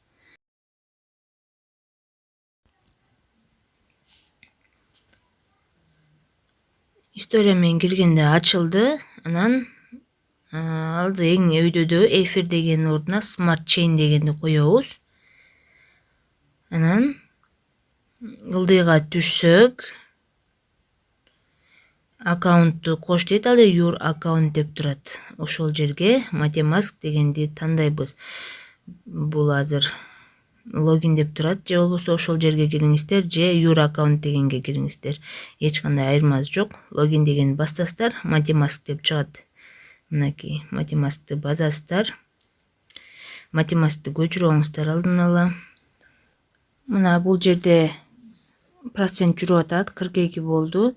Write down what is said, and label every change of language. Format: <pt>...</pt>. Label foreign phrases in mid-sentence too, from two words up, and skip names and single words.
<ky>История менен киргенде ачылды. Анан алды эң өйдөдө эфир деген ордуна</ky> <en>smart chain</en> <ky>дегенди коебуз. Анан ылдыйга түшсөк, аккаунтту кош дейт, ал</ky> <en>your account</en> <ky>деп турат. Ошол жерге MetaMask дегенди тандайбыз. Бул азыр логин деп турат, же болбосо ошол жерге кириңиздер, же</ky> <en>your account</en> <ky>дегенге кириңиздер. Эч кандай айырмасы жок. Логин дегенди басасыздар, MetaMask деп чыгат. Мынакей MetaMask'ты басасыздар. MetaMask'ты көчүрүңүздөр алдын ала. Мына бул жерде процент жүрүп атат, 42 болду.</ky>